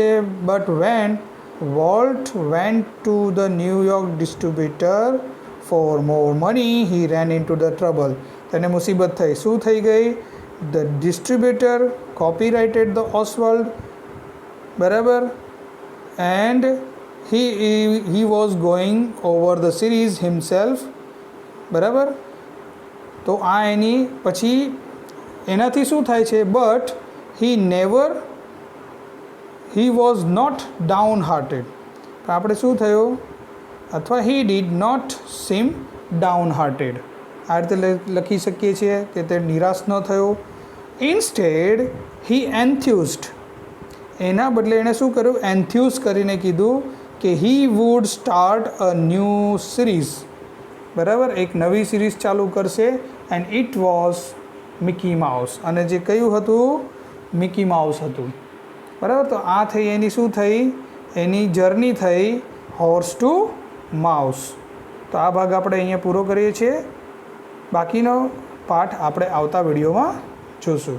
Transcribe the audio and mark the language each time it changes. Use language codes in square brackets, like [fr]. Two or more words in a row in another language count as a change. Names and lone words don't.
[en] But when Walt went to the New York distributor for more money he ran into the trouble. [gu] તેને મુસીબત થઈ. શું થઈ ગઈ? [en] The distributor copyrighted the Oswald. [gu] બરાબર. [en] એન્ડ he was going over the series himself. [gu] બરાબર. તો આ એની પછી એનાથી શું થાય છે? [en] બટ he was not downhearted. [gu] તો આપણે શું થયું? અથવા [en] he did not seem downhearted. [gu] આ રીતે લખી શકીએ છીએ કે તે નિરાશ ન થયો. [en] Instead he enthused. [gu] એના બદલે એણે શું કર્યું? એન્થ્યુઝ કરીને કીધું કે [en] he would start a new series. [gu] બરાબર. એક નવી સિરીઝ ચાલુ કરશે. [en] And it was [gu] મિકી માઉસ. અને જે કયું હતું? મિકી માઉસ હતું. બરાબર. તો આ થઈ એની શું થઈ? એની જર્ની થઈ [en] horse to mouse. [gu] તો આ ભાગ આપણે અહીંયા પૂરો કરીએ છીએ. બાકીનો પાઠ આપણે આવતા વિડીયોમાં જોશું.